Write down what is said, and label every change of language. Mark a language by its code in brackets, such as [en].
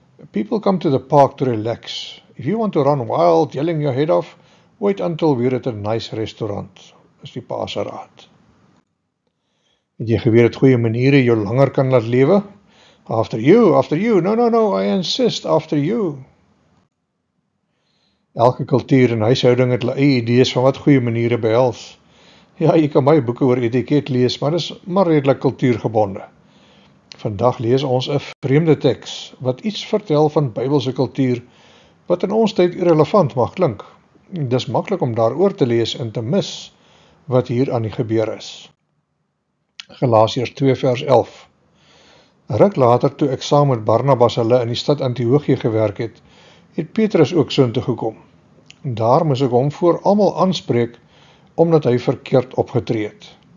[en] People come to the park to relax. If you want to run wild, yelling your head off, wait until we're at a nice restaurant, [af] is die pa se raad. Het jy geweet dat goeie maniere jou langer kan laat lewe? [en] After you, no, I insist, after you. [af] Elke kultuur en huishouding het hulle eie idees van wat goeie maniere behels. Ja, jy kan baie boeke oor etiket lees, maar dis maar redelik kultuurgebonde. Vandag lees ons 'n vreemde teks, wat iets vertel van Bybelse kultuur, wat in ons tyd irrelevant mag klink. Dis maklik om daaroor te lees en te mis wat hier aan die gebeur is. Galasiërs 2 vers 11. 'n Ruk later, toe ek saam met Barnabas hulle in die stad Antiochië gewerk het, het Petrus ook soontoe gekom. Daar moes ek hom voor almal aanspreek, omdat hy verkeerd opgetree het.